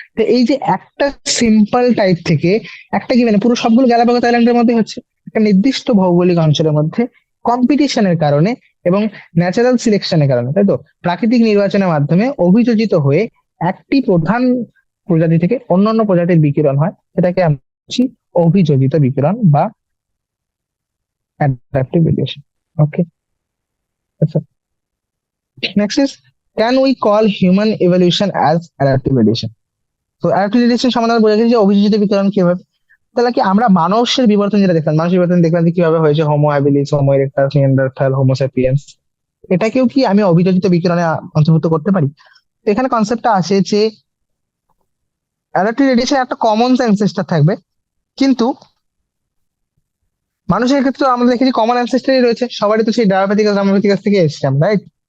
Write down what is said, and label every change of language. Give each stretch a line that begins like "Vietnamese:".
Bangla: তো এই যে একটা সিম্পল টাইপ থেকে একটা কি মানে পুরো সবগুলো গ্যালাপাগোস আইল্যান্ডের মধ্যে হচ্ছে, একটা নির্দিষ্ট ভৌগোলিক অঞ্চলের মধ্যে কম্পিটিশনের কারণে এবং ন্যাচারাল সিলেকশনের কারণে, তাই তো, প্রাকৃতিক নির্বাচনের মাধ্যমে অভিযোজিত হয়ে একটি প্রধান প্রজাতি থেকে অন্যান্য প্রজাতির বিকিরণ হয়, সেটাকে আমরা বলছি অভিযোজিত বিকিরণ বা অ্যাডাপটিভ ভেরিয়েশন।
English: Okay, আচ্ছা, next is, can we call human evolution as adaptive variation?
Bangla: তো অ্যাডাপটিভ ভেরিয়েশন সম্বন্ধে আমরা বোঝা গেছে যে অভিযোজিত বিতরণ কিভাবে। তাহলে কি আমরা মানুষের বিবর্তন যেটা দেখলাম, মানুষের বিবর্তন দেখলাম যে কিভাবে হয়েছে, Homo habilis, Homo erectus, Neanderthal, Homo sapiens, এটাকেও কি আমি অভিযোজিত বিকিরণে অন্তর্ভুক্ত করতে পারি? তো এখানে কনসেপ্টটা আসে যে অ্যাডাপটিভ ভেরিয়েশন একটা কমন অ্যানসেস্টর থাকবে, কিন্তু মানুষের ক্ষেত্রে আমরা দেখেছি কমন অ্যানসেস্টরই রয়েছে, সবারই তো সেই ডায়াবেটিকাস আমাবেটিকাস থেকে এসেছে আমরা, রাইট?